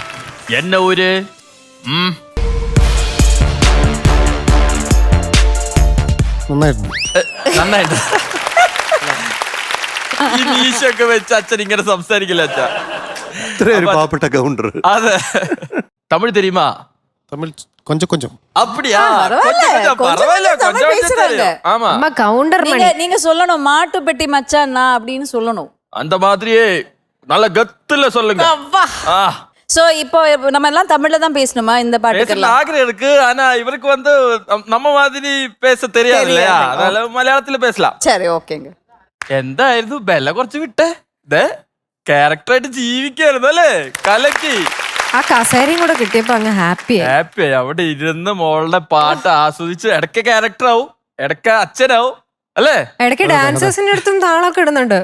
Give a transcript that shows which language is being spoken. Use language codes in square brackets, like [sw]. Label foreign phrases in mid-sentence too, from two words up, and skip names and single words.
[ml] എന്നെ ഒരു നന്നായിട്ട് ഈ മീശൊക്കെ വെച്ച് അച്ഛൻ ഇങ്ങനെ സംസാരിക്കില്ല അച്ഛാ. ഇത്രയൊരു പാവപ്പെട്ട കൗണ്ടർ. അതെ. തമിഴ് தெரியுமா? [ta] തമിഴ് கொஞ்சம் கொஞ்சம். அப்படியா? கொஞ்சம் கொஞ்சம் பரவாயில்ல. கொஞ்சம் கொஞ்சம் தெரியும். ஆமா. அம்மா கவுண்டர் நீங்க சொல்லணும் மாட்டு பெட்டி மச்சான் நான் அப்படின்னு சொல்லணும். அந்த மாதிரியே நல்ல கத்துல சொல்லுங்க. ஆ. சோ இப்போ நம்ம எல்லாம் தமிழ்ல தான் பேசணுமா இந்த பாட்டுக்கெல்லாம்? ஆഗ്രഹம் இருக்கு. ஆனா இவருக்கு வந்து நம்ம மாதிரி பேச தெரியாது இல்லையா? அதனால മലയാളത്തിൽ பேசலாம். சரி ஓகேங்க. [ml] എന്തായിരുന്നു ബെല്ല കുറച്ച് വിട്ടേ. ക്യാരക്ടറായിട്ട് ജീവിക്കായിരുന്നു അല്ലേ? കലക്കി. ആ കസേരയും കൂടെ കിട്ടിയപ്പോ അങ്ങ് ഹാപ്പി അവിടെ ഇരുന്ന് മോളുടെ പാട്ട് ആസ്വദിച്ച് ഇടയ്ക്ക് ക്യാരക്ടർ ആവും, ഇടയ്ക്ക് അച്ഛനാവും അല്ലേ? ഇടയ്ക്ക് ഡാൻസേഴ്സിന്റെ അടുത്തും താളമൊക്കെ ഇടുന്നുണ്ട്.